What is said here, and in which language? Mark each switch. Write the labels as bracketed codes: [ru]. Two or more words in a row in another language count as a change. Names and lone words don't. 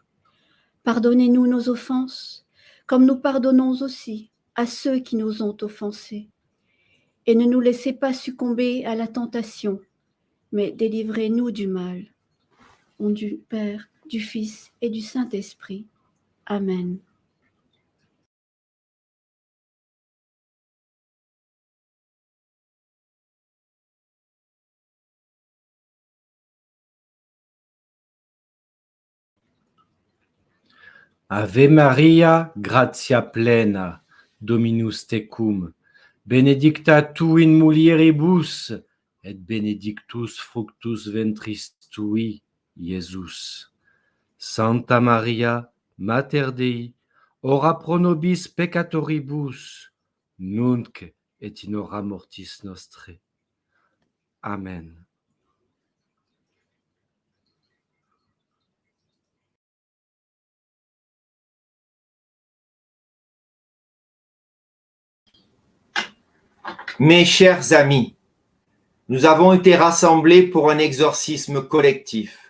[fr] Pardonnez-nous nos offenses, comme nous pardonnons aussi à ceux qui nous ont offensés. Et ne nous laissez pas succomber à la tentation, mais délivrez-nous du mal. Au nom du Père, du Fils et du Saint-Esprit. Amen. [la] Ave Maria, gratia plena, Dominus tecum, benedicta tu in mulieribus, et benedictus fructus ventris tui, Iesus. Santa Maria, Mater Dei, ora pro nobis peccatoribus, nunc et in hora mortis nostrae. Amen. [fr] Mes chers amis, nous avons été rassemblés pour un exorcisme collectif.